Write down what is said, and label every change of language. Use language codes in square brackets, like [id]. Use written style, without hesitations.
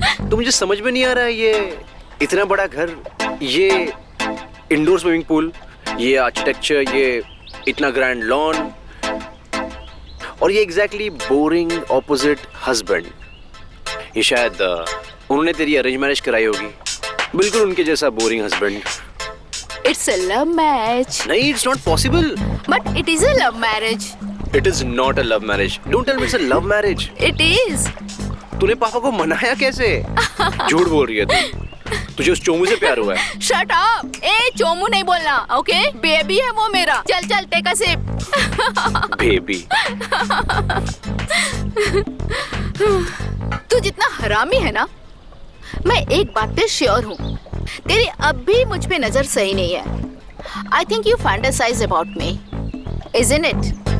[hi] तो मुझे समझ में नहीं आ रहा है, ये इतना बड़ा घर, ये इंडोर स्विमिंग पूल, ये आर्किटेक्चर, ये इतना ग्रैंड लॉन, और ये एग्जैक्टली बोरिंग ऑपोजिट हस्बैंड। ये शायद उन्होंने तेरी अरेंज मैरिज कराई होगी, बिल्कुल उनके जैसा boring husband. [en] It's a love marriage. नहीं, it's not possible. But it is a love marriage. It is not a love marriage. Don't tell me it's a love marriage. It is. [hi] तूने पापा को मनाया कैसे? झूठ बोल रही है तू। तुझे उस चोमू से प्यार हुआ है? [en] Shut up. [hi] ए चोमू नहीं बोलना, ओके? बेबी है वो मेरा। चल चल [en] Take a sip. [hi] बेबी। तू जितना हरामी है ना, मैं एक बात पे श्योर हूँ, तेरी अब भी मुझ पे नजर सही नहीं है। [en] I think you fantasize about me, isn't it?